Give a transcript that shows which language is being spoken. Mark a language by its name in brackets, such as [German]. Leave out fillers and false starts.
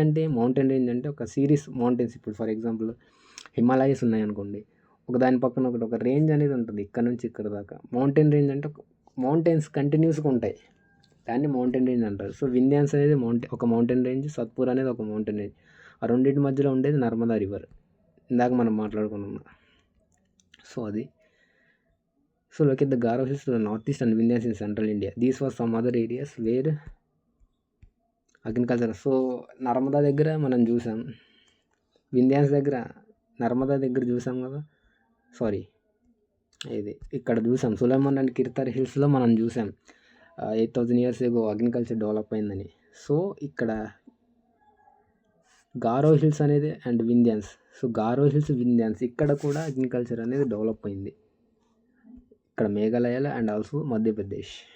[Telugu] అంటే mountain range అంటే ఒక సిరీస్ మౌంటైన్స్. ఇప్పుడు ఫర్ ఎగ్జాంపుల్ హిమాలయస్ ఉన్నాయనుకోండి, ఒక దాని పక్కన ఒక రేంజ్ అనేది ఉంటుంది ఇక్కడ నుంచి ఇక్కడ దాకా. మౌంటైన్ రేంజ్ అంటే మౌంటైన్స్ కంటిన్యూస్గా ఉంటాయి, దాన్ని మౌంటైన్ రేంజ్ అంటారు. సో వింధ్యాన్స్ అనేది ఒక మౌంటైన్ రేంజ్, సత్పురా అనేది ఒక మౌంటైన్ రేంజ్. ఆ రెండింటి మధ్యలో ఉండేది నర్మదా రివర్, ఇందాక మనం మాట్లాడుకున్నాం. సో అది. [English] So look at the Garo Hills to the northeast and Vindhyas in central India. These were some other areas where agriculture. [Telugu] So Narmada దగ్గర మనం చూసాం, వింధ్యాస్ దగ్గర నర్మదా దగ్గర చూసాం కదా, సారీ ఇది ఇక్కడ చూసాం సులైమాన్ అండ్ కిర్తార్ హిల్స్లో మనం చూసాం [English] 8,000 years ago [Telugu] అగ్రికల్చర్ డెవలప్ అయిందని. సో ఇక్కడ గారో హిల్స్ అనేది అండ్ వింధ్యాన్స్, సో గారో హిల్స్ వింధ్యాన్స్ ఇక్కడ కూడా అగ్రికల్చర్ అనేది డెవలప్ అయింది, ఇక్కడ మేఘాలయలో అండ్ ఆల్సో మధ్యప్రదేశ్.